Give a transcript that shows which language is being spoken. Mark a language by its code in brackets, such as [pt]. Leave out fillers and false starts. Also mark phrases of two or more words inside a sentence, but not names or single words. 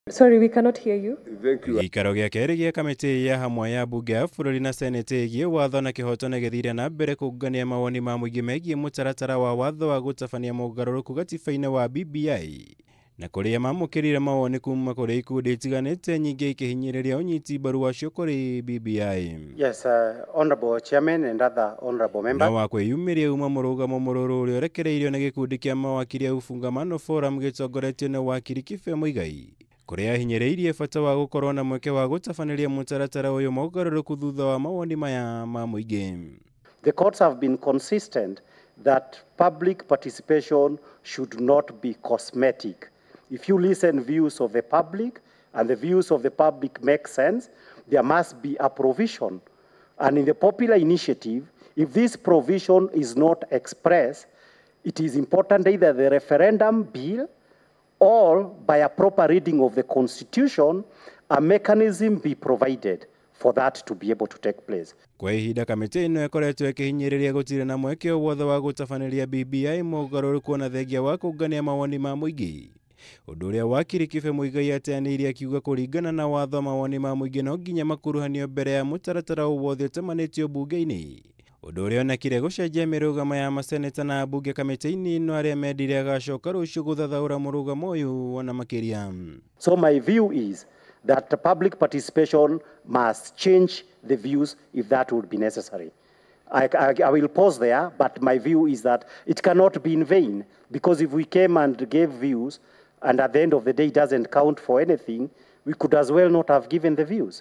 [en] Sorry, we cannot hear you. Thank you. [ki] Giikaro gĩa kerĩ gĩa kamiti ya hamwe ya bunge ya bururi na seneti ĩgiĩ watho na kihoto nĩ gĩthiire na mbere kungania mawoni ma muingi megiĩ mutaratara wa watho wa gutabania mogaruruku gatiba-inĩ wa BBI na kuria mamũkĩrire mawoni kuma kũrĩ ikundi itiganĩte nyingĩ ikihinyĩrĩria ũnyiti mbaru wacio kũrĩ BBI. [en] Yes, Honorable Chairman and other honorable members. [ki] Na wa kwĩyumĩria uma mũrũgamo mũrũrũ ũrĩa ũrekereirio nĩ gĩkundi kĩa mawakiri a Ufungamano Forum gĩtongoretio nĩ wakiri Kibe Muigai, kuria hinyĩrĩirie bata wa gũkorwo na mweke wa gutabaniria mutaratara ũyũ mogaruruku thutha wa mawoni maya ma muingi. [en] The courts have been consistent that public participation should not be cosmetic. If you listen views of the public and the views of the public make sense, there must be a provision. And in the popular initiative, if this provision is not expressed, it is important either the referendum bill or by a proper reading of the Constitution, a mechanism be provided for that to be able to take place. [ki] Kwa ihinda kamiti ĩno ĩkoretwo ĩkĩhinyĩrĩria gũtirĩ na mweke wothe wa gũtabaniria BBI mogaruruku na thengia wa kũngania mawoni ma muingi. Ũndũ ũrĩa wakiri Kibe Muigai ateanĩirie akiuga kũringana na watho mawoni ma muingi no nginya makuruhanio mbere ya mutaratara wothe ũtemanĩtio bunge-inĩ. Ũndũ ũrĩa onekire gũcenjia mĩrũgamo ya maseneta na bunge kamiti-ini ĩno arĩa mendire agacoka rũciũ gũthathaũra mũrũgamo ũyũ ona makĩria. [en] So my view is that the public participation must change the views if that would be necessary. I will pause there, but my view is that it cannot be in vain, because if we came and gave views and at the end of the day it doesn't count for anything, we could as well not have given the views.